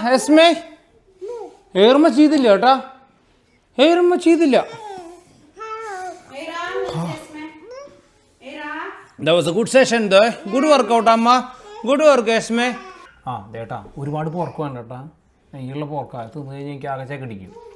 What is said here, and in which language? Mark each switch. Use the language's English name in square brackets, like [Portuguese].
[Malayalam] എസ്മേ ഏറുമ്മ ചെയ്തില്ല കേട്ടാ, ഏറുമ്മ ചെയ്തില്ല. [English] That was a good session though. Good workout അമ്മ. Good work Esme. [Malayalam] ദേട്ടാ ഒരുപാട് പോർക്ക് വേണ്ട കേട്ടാ. നെയ്യുള്ള പോർക്കാ തിന്നു കഴിഞ്ഞാൽ എനിക്ക് ആകെ ചക്കടിക്കും.